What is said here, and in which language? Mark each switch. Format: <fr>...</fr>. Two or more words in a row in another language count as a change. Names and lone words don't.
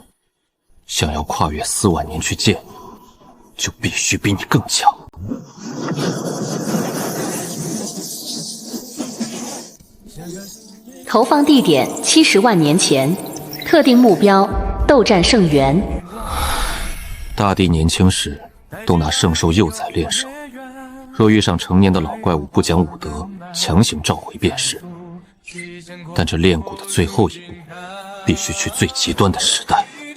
<zh>想要跨越4万年去见你，就必须比你更强。投放地点70万年前，特定目標鬥戰聖元。大帝年輕時都拿聖獸幼崽練手，若遇上成年的老怪物不講武德，強行召回便是。但這煉骨的最後一步，必須去最極端的時代。</zh>